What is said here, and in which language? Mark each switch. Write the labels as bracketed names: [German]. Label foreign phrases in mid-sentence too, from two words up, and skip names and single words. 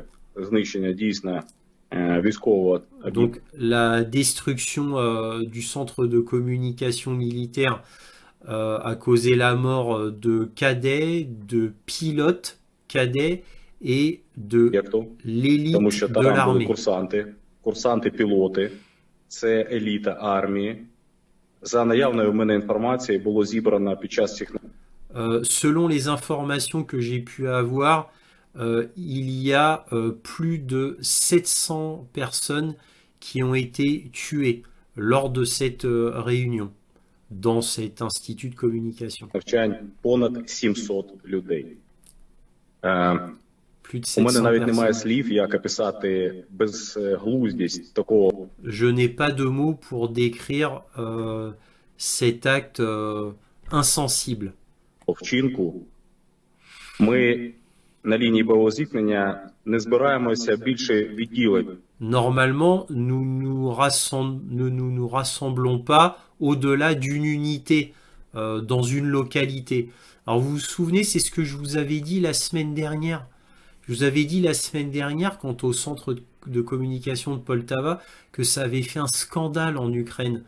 [French] Donc la destruction du centre de communication militaire a causé la mort de cadets, de pilotes cadets et de l'élite de l'armée. [Ukrainian] Курсанти-пілоти, це еліта армії. За наявною в мене інформацією, було зібрано під час цих... [French] Selon les informations que j'ai pu avoir, il y a plus de 700 personnes qui ont été tuées lors de cette réunion dans cet institut de communication. [Ukrainian] Понад 700 людей. [French] Plus de [Ukrainian] У мене [French] 700 [Ukrainian] навіть немає [French] personnes. [Ukrainian] слів, як описати безглуздість такого [French] Je n'ai pas de mots pour décrire cet acte insensible. [Ukrainian] вчинку. Ми на лінії бойового зіткнення не збираємося більше відділень. [French] Normalement, nous nous rassemblons pas au-delà d'une unité dans une localité. Alors vous vous souvenez, c'est ce que je vous avais dit la semaine dernière. Je vous avais dit la semaine dernière, quant au centre de communication de Poltava, que ça avait fait un scandale en Ukraine.